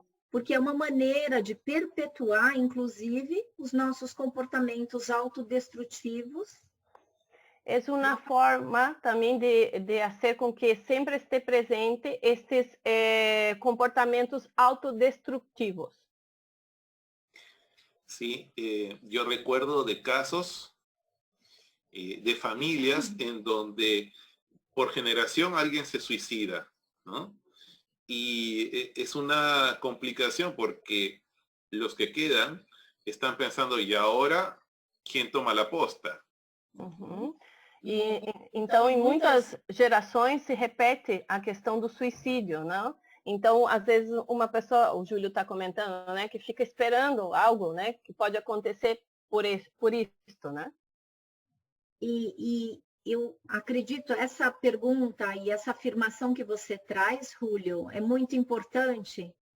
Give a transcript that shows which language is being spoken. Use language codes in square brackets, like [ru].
[pt] Porque é uma maneira de perpetuar, inclusive, os nossos comportamentos autodestrutivos. É uma forma também de fazer com que sempre esteja presente estes comportamentos autodestrutivos. [es] Sí, yo recuerdo de casos de familias en donde por generación alguien se suicida, ¿no? Y es una complicación porque los que quedan están pensando, ¿y ahora quién toma la posta? Uhum. [pt] Então, em muitas gerações se repete a questão do suicídio, não? Então, às vezes, uma pessoa, o Júlio está comentando, né, que fica esperando algo, né, que pode acontecer por isto, né? E eu acredito, essa pergunta e essa afirmação que você traz, Julio, é muito importante.